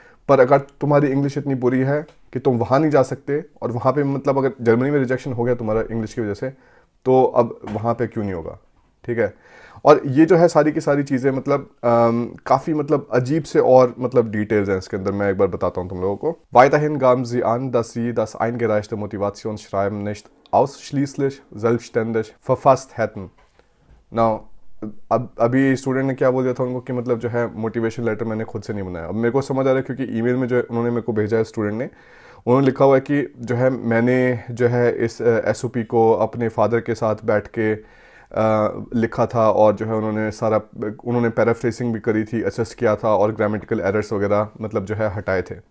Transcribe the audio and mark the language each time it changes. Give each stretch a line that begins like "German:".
Hindi: पर अगर तुम्हारी इंग्लिश इतनी बुरी है कि तुम वहाँ नहीं जा सकते और वहाँ पे मतलब अगर जर्मनी में रिजेक्शन हो गया तुम्हारा इंग्लिश की वजह से तो अब वहाँ पे क्यों नहीं होगा। ठीक है, और ये जो है सारी की सारी चीज़ें मतलब काफ़ी मतलब अजीब से और मतलब डिटेल्स हैं इसके अंदर। मैं एक बार बताता हूँ तुम लोगों को।
German: Weiterhin gaben sie an, dass sie das eingereichte Motivationsschreiben nicht ausschließlich selbstständig verfasst hätten।
Hindi: Now अब अभी स्टूडेंट ने क्या बोल दिया था उनको कि मतलब जो है मोटिवेशन लेटर मैंने खुद से नहीं बनाया। अब मेरे को समझ आ रहा है क्योंकि ईमेल में जो उन्होंने मेरे को भेजा है स्टूडेंट ने, उन्होंने लिखा हुआ है कि जो है मैंने जो है इस एसओपी को अपने फादर के साथ बैठ के लिखा था और जो है उन्होंने पैराफ्रेसिंग भी करी थी, असेस किया था और ग्रामेटिकल एरर्स वगैरह मतलब जो है हटाए थे।